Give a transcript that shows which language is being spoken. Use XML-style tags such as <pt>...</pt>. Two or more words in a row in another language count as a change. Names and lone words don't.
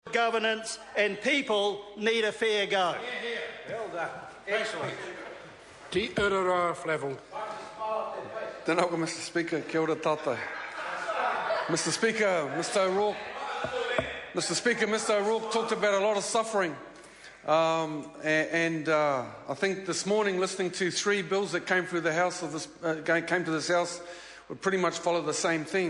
<en>governance, and people need a fair go. Well done. Excellent.</en> <mi>Te urara Flavel. Tēnā koe,</mi> <en>Mr. Speaker.</en> <mi>Kia ora tātai.</mi> <en>Mr. Speaker, Mr. O'Rourke talked about a lot of suffering. I think this morning, listening to 3 bills that came through the House of this, came to this House, would pretty much follow the same theme.</en>